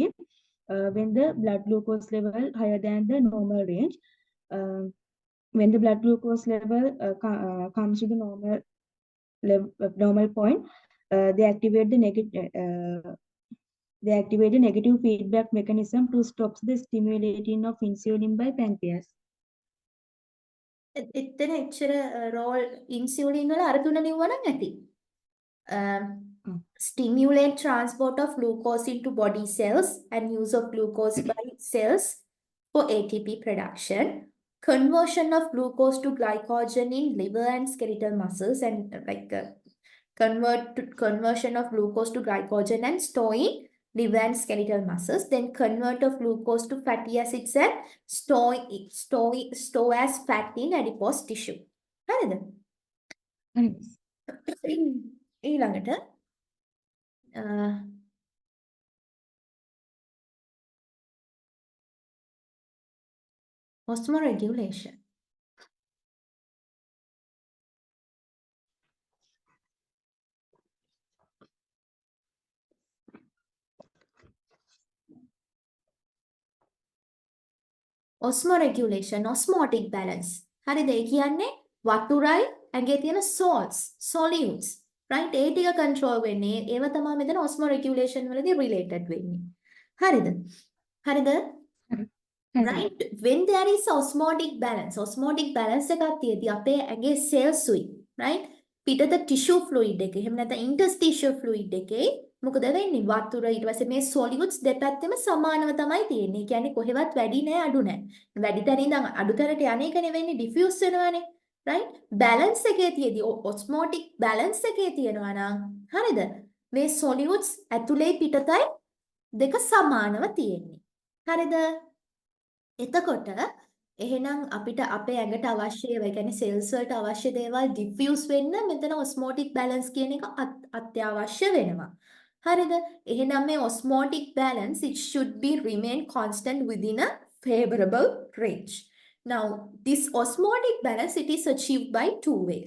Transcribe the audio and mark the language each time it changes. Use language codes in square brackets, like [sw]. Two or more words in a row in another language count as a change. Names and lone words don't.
[en] When the blood glucose level higher than the normal range, when the blood glucose level comes to the normal point, they activate the negative feedback mechanism to stop the stimulating of insulin by pancreas. [si] එතන එච්චර [en] role insulin [si] වල අර තුන ලිව්වනම් ඇති. [en] Stimulate transport of glucose into body cells and use of glucose by cells for ATP production. Conversion of glucose to glycogen in liver and skeletal muscles and conversion of glucose to glycogen and store in liver and skeletal muscles. Then convert of glucose to fatty acids and store as fat in adipose tissue. [si] හරිද? ඊළඟට osmoregulation. [en] Osmoregulation, osmotic balance. [si] හරිද? ඒ කියන්නේ වතුරයි ඇඟේ තියෙන [en] salts, solutes, right? [si] ඒ ටික control වෙන්නේ. ඒව තමයි මෙතන osmoregulation වලදී related වෙන්නේ. හරිද? හරිද? [en] Right? When there is osmotic balance [si] එකක් තියෙද්දි අපේ ඇඟේ [en] cells උයි, right? [si] පිටත [en] tissue fluid [si] එකේ එහෙම නැත්නම් [en] interstitial fluid [si] එකේ මොකද වෙන්නේ? වතුර ඊට පස්සේ මේ solutes දෙපැත්තෙම සමානව තමයි තියෙන්නේ. ඒ කියන්නේ කොහෙවත් වැඩි නෑ අඩු නෑ. වැඩි තැන ඉඳන් අඩු තැනට යන එකනේ වෙන්නේ diffuse වෙනවානේ. right? balance එකේ තියෙදි [en] osmotic balance [si] එකේ තියෙනවා නම් හරිද? මේ solutes ඇතුලේ පිටතයි දෙක සමානව තියෙන්නේ. හරිද? එතකොට එහෙනම් අපිට අපේ ඇඟට අවශ්‍ය ඒවා, ඒ කියන්නේ cells වලට අවශ්‍ය දේවල් diffuse වෙන්න මෙතන [en] osmotic balance [si] කියන එක අත්‍යවශ්‍ය වෙනවා. හරිද? එහෙනම් මේ [en] osmotic balance it should be remain constant within a favorable range. Now, this osmotic balance it is achieved by two ways.